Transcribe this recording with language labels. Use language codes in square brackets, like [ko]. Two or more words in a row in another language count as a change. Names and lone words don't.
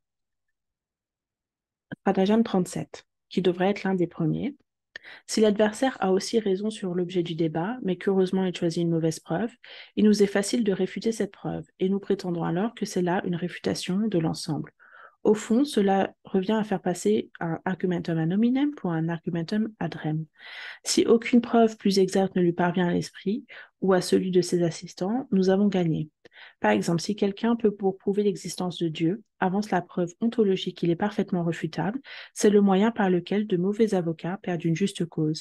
[fr] Stratagème 37, qui devrait être l'un des premiers. Si l'adversaire a aussi raison sur l'objet du débat, mais qu'heureusement il choisit une mauvaise preuve, il nous est facile de réfuter cette preuve, et nous prétendons alors que c'est là une réfutation de l'ensemble. Au fond, cela revient à faire passer un [la] argumentum ad hominem [fr] pour un [la] argumentum ad rem. [fr] Si aucune preuve plus exacte ne lui parvient à l'esprit ou à celui de ses assistants, nous avons gagné. Par exemple, si quelqu'un peut, pour prouver l'existence de Dieu, avance la preuve ontologique qu'il est parfaitement refutable, c'est le moyen par lequel de mauvais avocats perdent une juste cause.